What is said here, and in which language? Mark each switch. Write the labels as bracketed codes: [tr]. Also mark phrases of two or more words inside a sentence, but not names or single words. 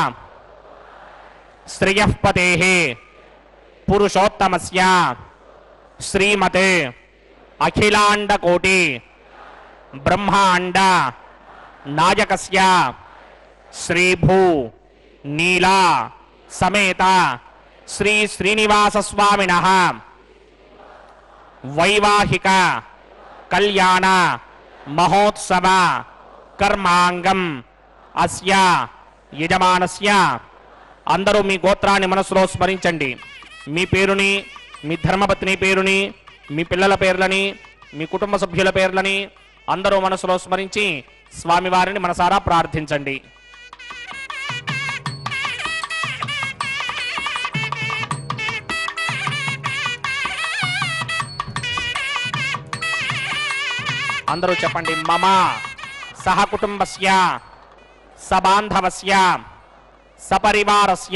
[sa] श्रियः पतेः पुरुषोत्तमस्य श्रीमते अखिलांडकोटि ब्रह्मांड नायकस्य श्रीभू नीला समेत श्री श्रीनिवास स्वामिनः वैवाहिक कल्याण महोत्सव कर्मांगम अस्या यजमानस्य [te] అందరూ మీ గోత్రాన్ని మనసులో స్మరించండి మీ పేరుని మీ ధర్మపత్ని పేరుని మీ పిల్లల పేర్లని మీ కుటుంబ సభ్యుల పేర్లని అందరూ మనసులో స్మరించి స్వామివారిని మనసారా ప్రార్థించండి అందరూ చెప్పండి [sa] మమ సహకుటుంబస్య సబాంధవస్య సపరివారస్య